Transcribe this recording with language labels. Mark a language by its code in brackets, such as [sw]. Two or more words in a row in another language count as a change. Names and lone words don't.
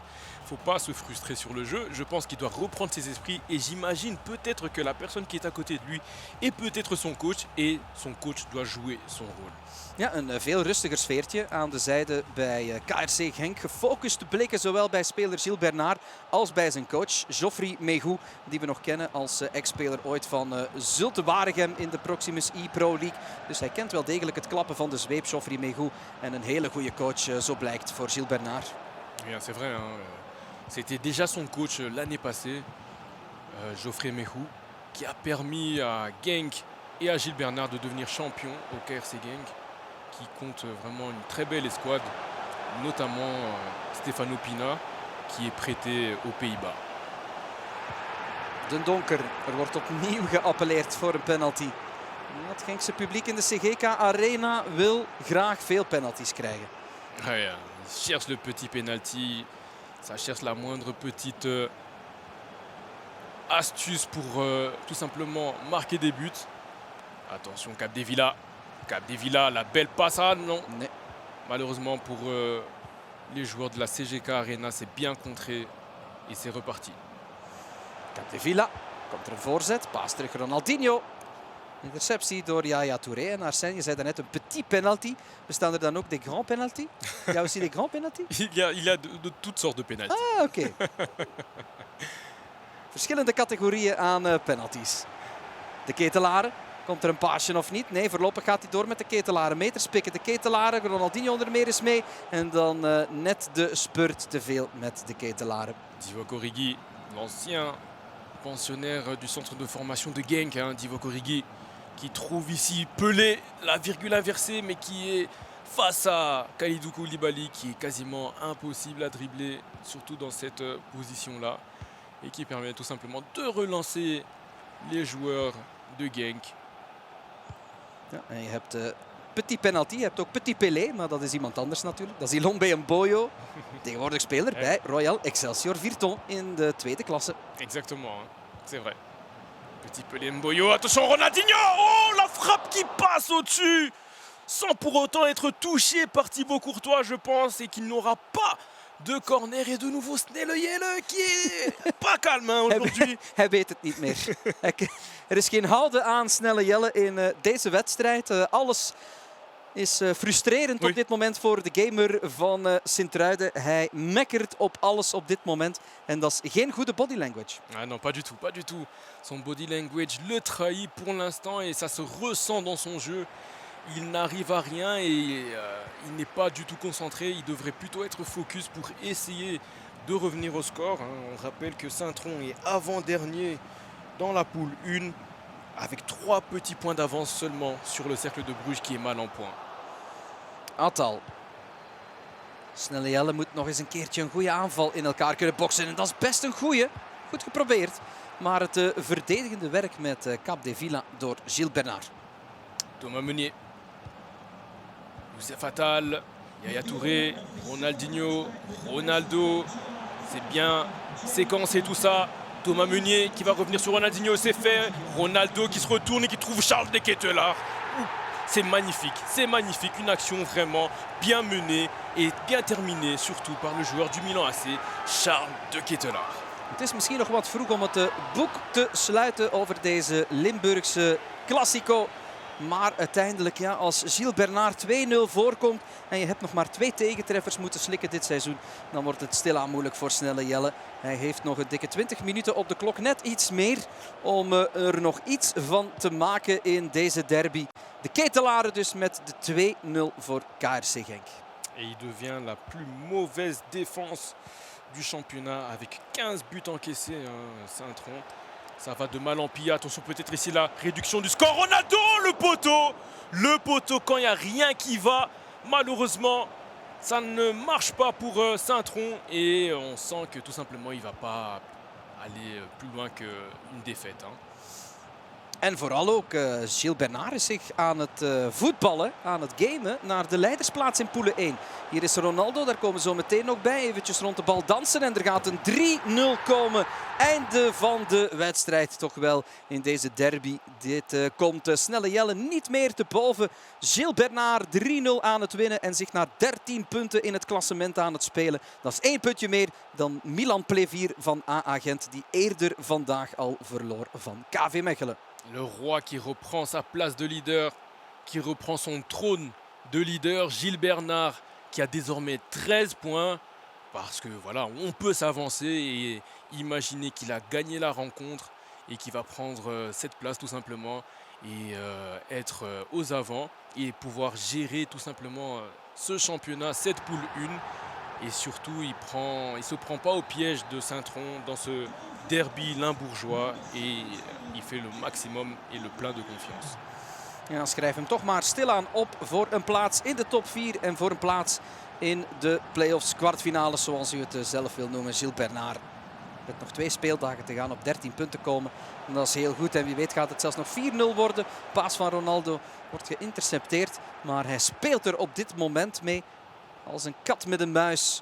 [fr] Il ne faut pas se frustrer sur le jeu. Je pense qu'il doit reprendre ses esprits. Et j'imagine peut-être que la personne qui est à côté de lui est peut-être son coach. Et son coach doit jouer son rôle. [nl] Ja, een veel rustiger sfeertje aan de zijde bij KRC Genk. Gefocuste blikken zowel bij speler Gilles Bernard als bij zijn coach Geoffrey Megou. Die we nog kennen als ex-speler ooit van Zulte Waregem in de Proximus e-Pro League. Dus hij kent wel degelijk het klappen van de zweep, Geoffrey Megou. En een hele goede coach, zo blijkt, voor Gilles Bernard. Ja, [fr] c'est vrai. Hein. C'était déjà son coach l'année passée, Geoffrey Megou, qui a permis à Genk et à Gilles Bernard de devenir champion au KRC Genk, qui compte vraiment une très belle escouade, notamment Stefano Pina, qui est prêté aux Pays-Bas. [nl] Den Donker, er wordt opnieuw geappelleerd voor een penalty. Het Genkse publiek in de CGK Arena wil graag veel penalties krijgen. [fr] Ouais, il cherche le petit penalty, ça cherche la moindre petite astuce pour tout simplement marquer des buts. Attention, Capdevila. Capdevila, la belle passe. Ah non. [nl] Nee. [fr] Malheureusement pour les joueurs de la CGK Arena, c'est bien contré et c'est reparti. [nl] Capdevila, komt er een voorzet, paas terug Ronaldinho. Interceptie door Yaya Touré. En Arsène, je zei daarnet een [fr] petit penalty. [nl] Bestaan er dan ook [fr] des grands penalty? [nl] Il y a aussi des grands penalty? Il y a de toutes sortes de penalties. Ah, oké. Verschillende categorieën aan penalties. De Ketelaren. Komt er een paasje of niet? Nee, voorlopig gaat hij door met de Ketelaren. Meters pikken de Ketelaren. Ronaldinho er meer eens mee. En dan net de spurt te veel met de Ketelaren. [fr] Divock Origi, l'ancien pensionnaire du centre de formation de Genk, hein, Divock Origi, qui trouve ici Pelé, la virgule inversée, mais qui est face à Kalidou Koulibaly, qui est quasiment impossible à dribbler, surtout dans cette position-là, et qui permet tout simplement de relancer les joueurs de Genk. [nl] Ja, en je hebt [fr] petit penalty, [nl] je hebt ook petit Pelé, maar dat is iemand anders natuurlijk. Dat is Ilombe Mboyo, tegenwoordig speler bij Royal Excelsior Virton in de tweede klasse. [fr] Exactement, hein, c'est vrai. Petit Pelé Mboyo, attention Ronaldinho. Oh, la frappe qui passe au-dessus, sans pour autant être touché par Thibaut Courtois, je pense, et qu'il n'aura pas de corner. Et de nouveau Snelle qui est pas calme hein, aujourd'hui. [nl] Hij weet het niet meer. Er is geen houden aan Snelle Jelle in deze wedstrijd. Alles is frustrerend op dit moment voor de gamer van Sint-Truiden. Hij mekkert op alles op dit moment. En dat is geen goede [en] body language. [fr] Ah non, pas du tout, pas du tout. Son [en] body language [fr] le trahit pour l'instant et ça se ressent dans son jeu. Il n'arrive à rien et il n'est pas du tout concentré. Il devrait plutôt être focus pour essayer de revenir au score. On rappelle que Saint-Tron est avant-dernier dans la poule 1 avec 3 petits points d'avance seulement sur le cercle de Bruges qui est mal en point. [nl] Aantal. Snelle Jelle moet nog eens een keertje een goede aanval in elkaar kunnen boksen. En dat is best een goede. Goed geprobeerd. Maar het verdedigende werk met Capdevila door Gilles Bernard. Thomas Meunier. Youssef Attal, Yaya Touré, Ronaldinho, Ronaldo. [fr] C'est bien séquencé tout ça. Thomas Meunier qui va revenir sur Ronaldinho, c'est fait. Ronaldo qui se retourne et qui trouve Charles de Ketelaar. C'est magnifique, une action vraiment bien menée et bien terminée, surtout par le joueur du Milan AC, Charles de Ketelaar. [nl] Het is misschien nog wat vroeg om het boek te sluiten over deze Limburgse Classico. Maar uiteindelijk, ja, als Gilles Bernard 2-0 voorkomt en je hebt nog maar 2 tegentreffers moeten slikken dit seizoen, dan wordt het stilaan moeilijk voor Snelle Jelle. Hij heeft nog een dikke 20 minuten op de klok, net iets meer om er nog iets van te maken in deze derby. De Ketelaren dus met de 2-0 voor KRC Genk. [fr] Et il devient la plus mauvaise défense du championnat avec 15 buts encaissés, hein, Saint-Tron. Ça va de mal en pis. Attention, peut-être ici la réduction du score. Ronaldo, le poteau. Le poteau quand il n'y a rien qui va. Malheureusement, ça ne marche pas pour Saint-Tron. Et on sent que tout simplement, il ne va pas aller plus loin qu'une défaite. Hein. [nl] En vooral ook Gilles Bernard is zich aan het voetballen, aan het gamen, naar de leidersplaats in Poelen 1. Hier is Ronaldo, daar komen we zo meteen nog bij. Eventjes rond de bal dansen en er gaat een 3-0 komen. Einde van de wedstrijd toch wel in deze derby. Dit komt Snelle Jelle niet meer te boven. Gilles Bernard 3-0 aan het winnen en zich naar 13 punten in het klassement aan het spelen. Dat is 1 puntje meer dan Milan Plevier van AA Gent, die eerder vandaag al verloor van KV Mechelen. [fr] Le roi qui reprend sa place de leader, qui reprend son trône de leader, Gilles Bernard, qui a désormais 13 points. Parce que voilà, on peut s'avancer et imaginer qu'il a gagné la rencontre. et qui va prendre cette place tout simplement et être aux avant et pouvoir gérer tout simplement ce championnat, cette poule 1. Et surtout, il ne se prend pas au piège de Saint-Tron dans ce derby limbourgeois et il fait le maximum et le plein de confiance. [nl] Ja, schrijf hem toch maar stilaan op voor een plaats in de top 4 en voor een plaats in de play-offs, kwartfinales zoals u het zelf wil noemen. Gilles Bernard. Met nog 2 speeldagen te gaan op 13 punten komen. En dat is heel goed en wie weet gaat het zelfs nog 4-0 worden. Paas van Ronaldo wordt geïntercepteerd, maar hij speelt er op dit moment mee als een kat met een muis.